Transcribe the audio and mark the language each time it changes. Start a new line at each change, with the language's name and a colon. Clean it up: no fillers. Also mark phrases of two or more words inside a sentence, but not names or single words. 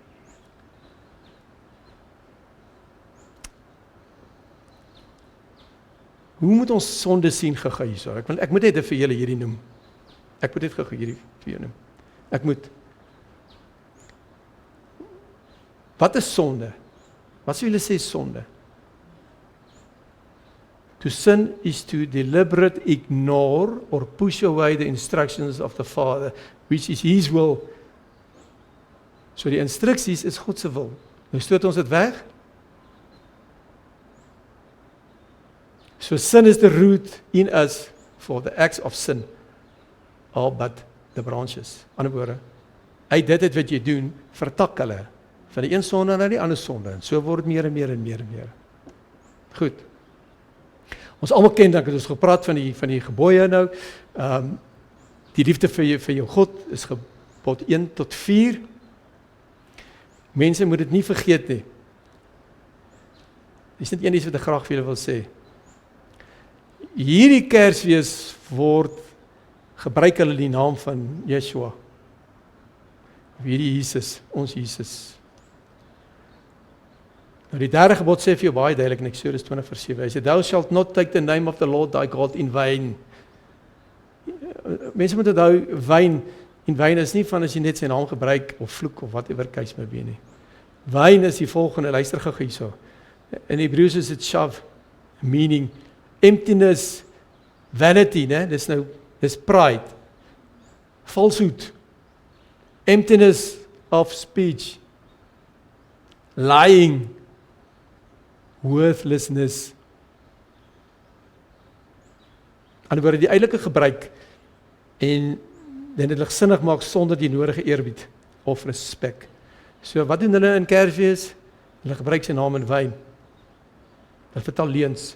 Afrikaans: Hoe moet ons sonde sien gou hierso? Ek moet net vir julle hierdie noem. Ek moet net gou hierdie vir julle noem. Ek moet. Wat is sonde? Wat sou julle sê sonde?
English: To sin is to deliberate ignore or push away the instructions of the Father, which is His will.
Afrikaans: So die instruksies is God se wil. Nou stoot ons dit weg.
English: So sin is the root in us for the acts of sin, all but the branches.
Afrikaans: Ander woorde, uit dit wat jy doen, vertak hulle van die een sonde na die ander sonde. En so word meer en meer en meer en meer. Goed. Ons almal ken, dan het ons gepraat van die gebooie nou. Die liefde vir jou God is gebod 1 tot 4. Mense moet dit nie vergeet nie. Dis net een iets wat ek graag vir julle wil sê. Hierdie Kersfees word gebruik hulle die naam van Yeshua. Hierdie Jesus, ons Jesus. Nou die derde gebod sê vir jou baie duidelik in Eksodus 20:7. Hy sê,
English: "Thou shalt not take the name of the Lord thy God in vain."
Afrikaans: Mense moet onthou, wyn is nie van as jy net sy naam gebruik of vloek of
English: whatever case may be
Afrikaans: nie. Wyn is die volgende, luister gou hierso. In Hebreëus is dit shav,
English: meaning emptiness, vanity,
Afrikaans: né?
English: Dis pride, falsehood, emptiness of speech, lying, worthlessness.
Afrikaans: Anderswoorde die uiterlike gebruik en dit ligsinnig maak sonder die nodige eerbied of respek. So wat doen hulle in Kersfees? Hulle gebruik sy naam in wyn. Hulle vertel leuns.